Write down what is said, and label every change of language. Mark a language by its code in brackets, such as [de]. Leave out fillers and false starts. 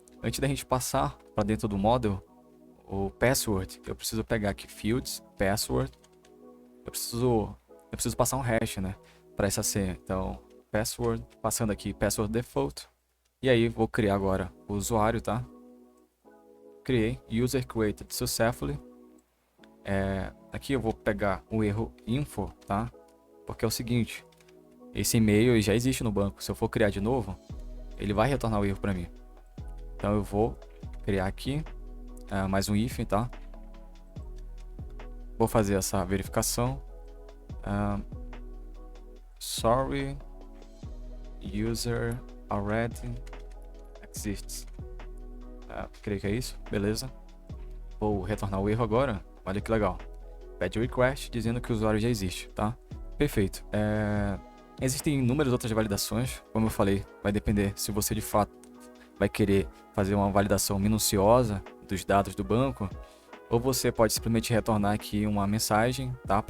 [pt] Antes da gente passar para dentro do model, o password, eu preciso pegar aqui fields, password, eu preciso passar um hash, né, para essa senha. Então, password, passando aqui password default, e aí vou criar agora o usuário, tá? Criei, [en] user created successfully. [pt] Aqui eu vou pegar o erro info, tá? Porque é o seguinte, esse e-mail já existe no banco. Se eu for criar de novo, ele vai retornar o erro para mim. Então eu vou criar aqui mais um if, tá? Vou fazer essa verificação. [en] Sorry, user already exists. [pt] Creio que é isso, beleza. Vou retornar o erro agora. Olha que legal. Pede request dizendo que o usuário já existe, tá? Perfeito. Existem inúmeras outras validações, como eu falei, vai depender se você de fato vai querer fazer uma validação minuciosa dos dados do banco, ou você pode simplesmente retornar aqui uma mensagem, tá?